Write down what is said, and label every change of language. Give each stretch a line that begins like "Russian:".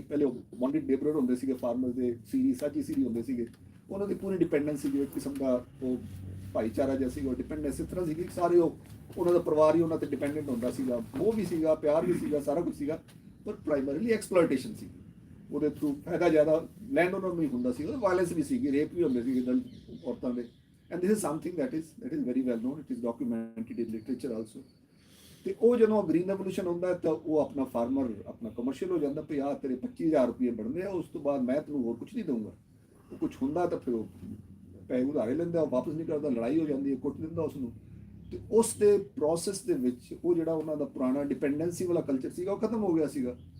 Punjabi: ਪਹਿਲੇ ਬੌਂਡਿਡ ਲੇਬਰਰ ਹੁੰਦੇ ਸੀਗੇ ਫਾਰਮਰ ਦੇ, ਸੀਰੀ ਸਾਂਝੀ ਸੀਰੀ ਹੁੰਦੇ ਸੀਗੇ, ਉਹਨਾਂ ਦੀ ਪੂਰੀ ਡਿਪੈਂਡੈਂਸ ਸੀਗੀ, ਇੱਕ ਕਿਸਮ ਦਾ ਉਹ ਭਾਈਚਾਰਾ ਜਿਹਾ ਸੀਗਾ, ਡਿਪੈਂਡੈਂਸ ਇਸ ਤਰ੍ਹਾਂ ਸੀਗੀ ਸਾਰੇ ਉਹਨਾਂ ਦਾ ਪਰਿਵਾਰ ਹੀ ਉਹਨਾਂ ਤੇ ਡਿਪੈਂਡੈਂਟ ਹੁੰਦਾ ਸੀਗਾ। ਮੋਹ ਵੀ ਸੀਗਾ, ਪਿਆਰ ਵੀ ਸੀਗਾ, ਸਾਰਾ ਕੁਝ ਸੀਗਾ, ਪਰ ਪ੍ਰਾਈਮਰੀਲੀ ਐਕਸਪਲੋਇਟੇਸ਼ਨ ਸੀ। ਉਹਦੇ ਥਰੂ ਫਾਇਦਾ ਜ਼ਿਆਦਾ ਲੈਂਡ ਉਹਨਾਂ ਨੂੰ ਹੀ ਹੁੰਦਾ ਸੀ। ਵਾਇਲੈਂਸ ਵੀ ਸੀਗੀ, ਰੇਪ ਵੀ ਹੁੰਦੇ ਸੀਗੇ ਔਰਤਾਂ ਦੇ।
English: And this is something that is very well known, it is documented in literature also.
Punjabi: ਤੇ ਉਹ ਜਦੋਂ ਗ੍ਰੀਨ ਰੈਵੋਲੂਸ਼ਨ ਹੁੰਦਾ ਤਾਂ ਉਹ ਆਪਣਾ ਫਾਰਮਰ ਆਪਣਾ ਕਮਰਸ਼ੀਅਲ ਹੋ ਜਾਂਦਾ, ਵੀ ਆਹ ਤੇਰੇ 25,000 ਰੁਪਏ ਬਣਦੇ ਆ, ਉਸ ਤੋਂ ਬਾਅਦ ਮੈਂ ਤੈਨੂੰ ਹੋਰ ਕੁਝ ਨਹੀਂ ਦਊਂਗਾ। ਉਹ ਕੁਝ ਹੁੰਦਾ ਤਾਂ ਫਿਰ ਉਹ ਪੈਸੇ ਉਧਾਰੇ ਲੈਂਦਾ, ਉਹ ਵਾਪਸ ਨਹੀਂ ਕਰਦਾ, ਲੜਾਈ ਹੋ ਜਾਂਦੀ ਹੈ, ਕੁੱਟ ਦਿੰਦਾ ਉਸਨੂੰ। ਤੇ ਉਸ ਦੇ ਪ੍ਰੋਸੈਸ ਦੇ ਵਿੱਚ ਉਹ ਜਿਹੜਾ ਉਹਨਾਂ ਦਾ ਪੁਰਾਣਾ ਡਿਪੈਂਡੈਂਸੀ ਵਾਲਾ ਕਲਚਰ ਸੀਗਾ ਉਹ ਖਤਮ ਹੋ ਗਿਆ ਸੀਗਾ।